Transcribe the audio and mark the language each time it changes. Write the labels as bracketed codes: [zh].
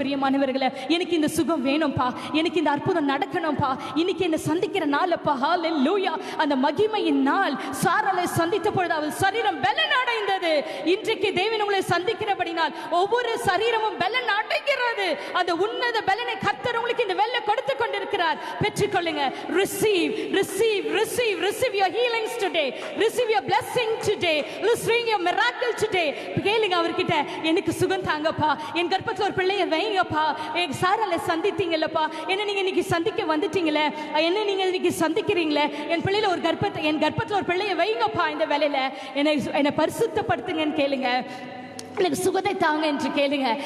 [ta] பிரியமானவர்களே, எனக்கு இந்த சுகம் வேணும்பா, எனக்கு இந்த அற்புதம் நடக்கணும்பா, இன்னைக்கு என்ன சந்திக்கிற நாளப்பா. ஹல்லேலூயா. அந்த மகிமையின் நாள். சாராளை சந்தித்த பொழுது அவள் சரீரம் பலன் அடைந்தது. இன்றைக்கு தேவன் உங்களை சந்திக்கிறபடினால் ஒவ்வொரு சரீரமும் பலன் அடைகிறது. அந்த உன்னத பலனை கர்த்தர் உங்களுக்கு இந்த வெல்ல கொடுத்து கொண்டிருக்கிறார். பெற்றுக்கொள்ளுங்க. [en] receive receive receive receive your healings today, receive your blessing today, receive your miracle today. [ta] கேளுங்க அவர்கிட்ட, எனக்கு சுகம் தாங்கப்பா, என் கர்ப்பத்துல ஒரு பிள்ளையை வைங்கப்பா. சாராளை சந்தித்தீங்கல்லப்பா, என்ன நீங்க இன்னைக்கு சந்திக்க வந்துட்டீங்களே, என்ன நீங்க இன்னைக்கு சந்திக்கிறீங்களே, என் பிள்ளையில ஒரு என் கர்ப்பத்துல ஒரு பிள்ளையை வைங்கப்பா. இந்த வேலையில என்னை பரிசுத்தப்படுத்துங்கன்னு கேளுங்க. எனக்கு சுகத்தை தாங்க என்று கேளுங்க.